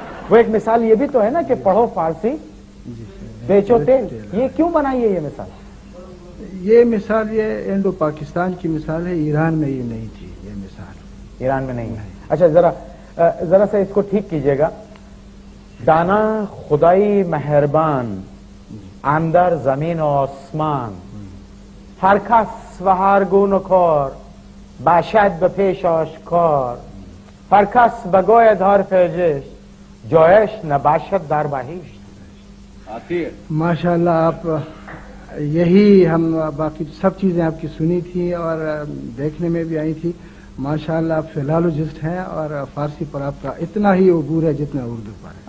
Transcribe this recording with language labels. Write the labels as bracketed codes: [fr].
[ur] وہ ایک مثال یہ بھی تو ہے نا کہ پڑھو فارسی بیچو تیل. یہ کیوں بنائی ہے یہ مثال؟ یہ مثال یہ انڈو پاکستان کی مثال ہے, ایران میں یہ نہیں تھی یہ مثال. ایران میں نہیں ہے. اچھا ذرا سا اس کو ٹھیک کیجیے گا. [fa] دانا خدائی مہربان اندر زمین و آسمان هر کس و هر گونه کار باشد به پیش آشکار هر کس بگوید حرف عشق جایش نباشد در بهشت. [ur] آتی ہے ماشاءاللہ آپ یہی ہم باقی سب چیزیں آپ کی سنی تھیں اور دیکھنے میں بھی آئی تھی. ماشاءاللہ آپ فلالوجسٹ ہیں اور فارسی پر آپ کا اتنا ہی عبور ہے جتنا اردو پر ہے.